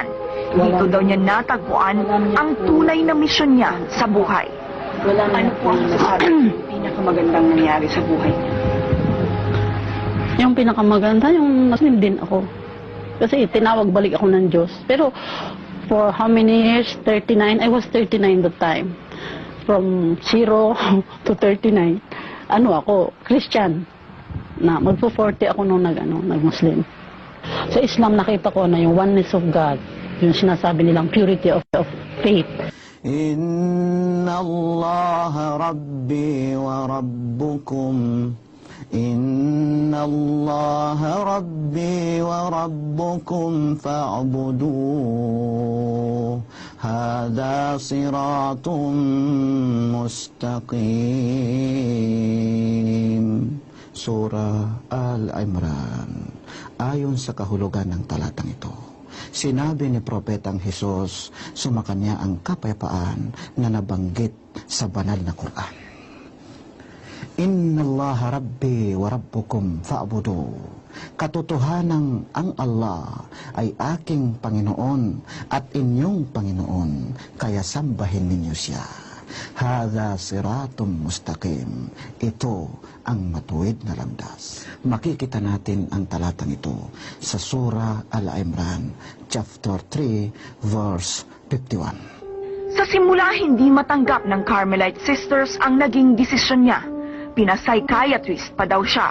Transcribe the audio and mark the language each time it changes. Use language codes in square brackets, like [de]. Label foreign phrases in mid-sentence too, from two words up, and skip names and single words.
[tl] Dito daw niya natagpuan ang tunay na misyon niya sa buhay. Ano po ang masasabi pinakamagandang nangyari sa buhay niya? Yung pinakamaganda, yung Muslim din ako. Kasi tinawag balik ako ng Diyos. [en] Pero for how many years? 39? I was 39 that time. From 0 to 39. [tl] Ano ako? Christian. Na magpo-40 ako nung nag-Muslim. Sa Islam nakita ko na yung [en] oneness of God. [tl] Yung sinasabi nilang [en] purity of faith. [ar] إن الله ربي وربكم. إن الله ربي وربكم فاعبدوه. هذا صراط مستقيم. Surah Al-Imran. [tl] Ayon sa kahulugan ng talatang ito, sinabi ni Propetang Hesus, sumakanya ang kapayapaan na nabanggit sa banal na Quran. [ar] إن الله ربي وربكم فاعبدوا. [tl] Katotohanang ang Allah ay aking Panginoon at inyong Panginoon, kaya sambahin ninyo siya. [ar] هذا صراط مستقيم. [tl] Ito ang matuwid na landas. Makikita natin ang talatang ito sa Surah Al-Imran, [en] chapter 3, verse 51. [tl] Sa simula, hindi matanggap ng Carmelite Sisters ang naging desisyon niya. Pinapsychiatrist pa daw siya.